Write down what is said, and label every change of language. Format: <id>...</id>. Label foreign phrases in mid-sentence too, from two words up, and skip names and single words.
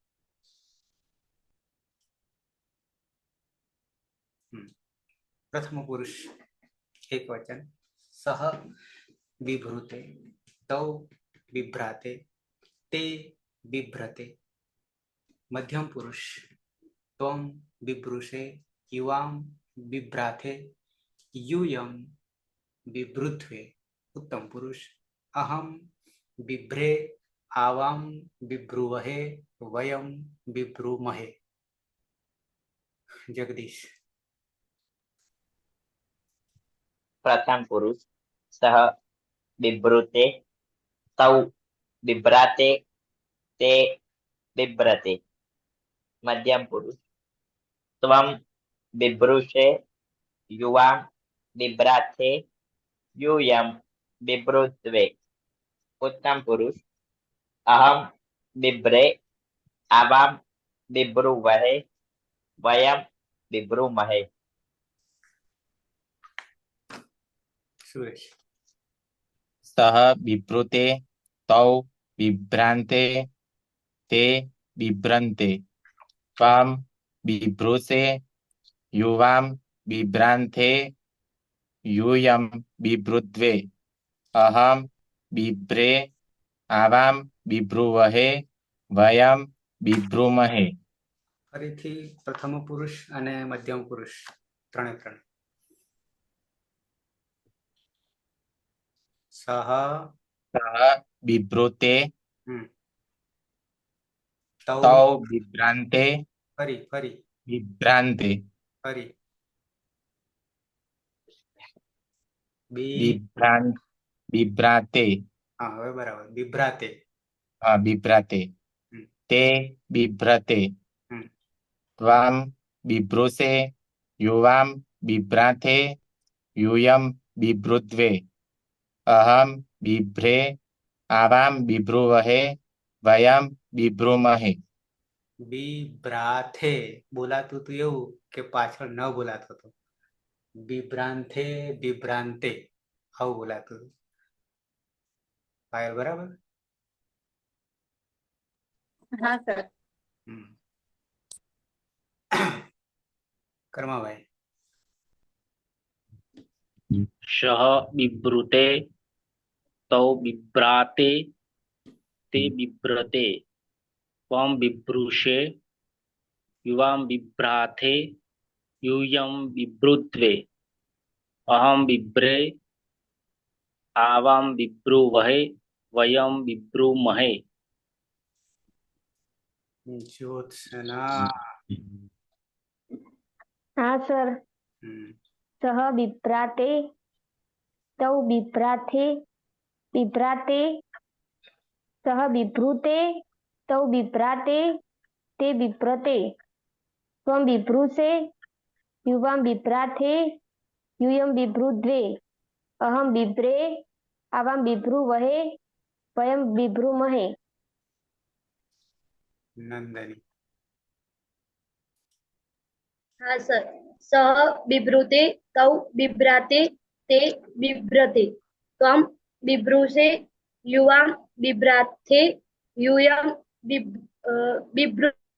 <sa>प्रथम पुरुष एक वचन, सह बिभृते, तौ बिभ्राते, ते बिभ्रते. मध्यम पुरुष, त्वम बिभृषे, युवाम बिभ्राथे, यूयम बिभृत्वे. उत्तम पुरुष, अहम बिभ्रे, आवाम बिभ्रुवहे, वयम बिभ्रुमहे. जगदीश. प्रथम पुरुष, सह बिभृते, तौ बिभ्राते, ते बिभ्रते. मध्यम पुरुष, त्वम बिभृषे, युवाम बिभ्राथे, यूयम बिभृत्वे. उत्तम पुरुष, अहम बिभ्रे, आवाम बिभ्रुवहे, वयम बिभ्रुमहे. सुरेश. सह बिभृते, तौ बिभ्रान्ते, ते बिभ्रन्ते. त्वं बिभृषे, युवां बिभ्रान्ते, यूयं बिभृत्वे. अहं बिभ्रे, आवां बिभ्रुवहे, वयं बिभ्रुमहे.</sa> <gu>ફરીથી પ્રથમ પુરુષ અને મધ્યમ પુરુષ ત્રણે ત્રણ.</gu> <sa>સહ सह बिभृते, તૌ तौ बिभ्रान्ते,</sa> <gu>ફરી ફરી</gu> <sa>बिभ्रान्ते.</sa> <gu>ફરી</gu> <sa>बिभ्राते.</sa> <gu>હા હવે બરાબર. બિભ્રાતે.</gu> <sa>हाँ बिभ्राते. ते बिभ्रते. हम्म। त्वां बिभृषे, युवां बिभ्राथे, यूयं बिभृत्वे. अहं बिभ्रे, आवां बिभ्रुवहे, वयं बिभ्रुमहे.</sa> <gu>બિભ્રાથે બોલાતું હતું એવું કે પાછળ ન બોલાતો હતો. બિભ્રાંથે બિભ્રાંતે આવું બોલાતું હતું. પાયલ બરાબર? હા સર. કર્માભાઈ.</gu> <sa>सह बिभृते, तौ बिभ्राते, ते बिभ्रते. त्वम बिभृषे, युवाम बिभ्राथे, यूयम बिभृत्वे. अहम बिभ्रे, आवाम बिभ्रुवहे, वयम बिभ्रुमहे.</sa> <gu>જ્યોત્સના. હા સર.</gu> <sa>सह बिभ्राते, तौ बिभ्राथे, बिभ्राते, सह बिभृते, तौ बिभ्राते, ते बिभ्रते. त्वम बिभृषे, युवाम बिभ्राथे, यूयम बिभृद्वे. अहम बिभ्रे, आवाम बिभ्रुवहे, वयम बिभ्रुमहे. નંદની.</sa> <gu>હાં સર.</gu> <sa>सह बिभृते, तौ बिभ्राते, ते बिभ्रते. त्वं बिभृषे, युवां बिभ्राथे, यूयं बिभृ.</sa>